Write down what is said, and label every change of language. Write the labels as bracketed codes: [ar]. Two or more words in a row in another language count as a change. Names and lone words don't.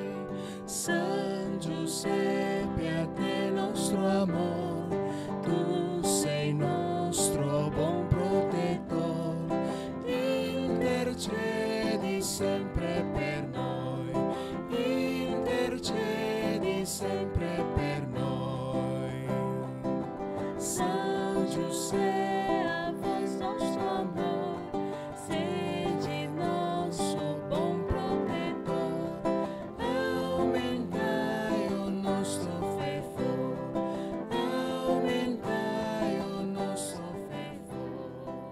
[it] San Giuseppe, a te nostro amor, tu sei nostro buon protettor, intercedi sempre per noi, intercedi sempre per noi. San Giuseppe, [pt] a vós nostro amor, sede nosso bom protetor, aumentai o nostro fervor, aumentai o nostro fervor.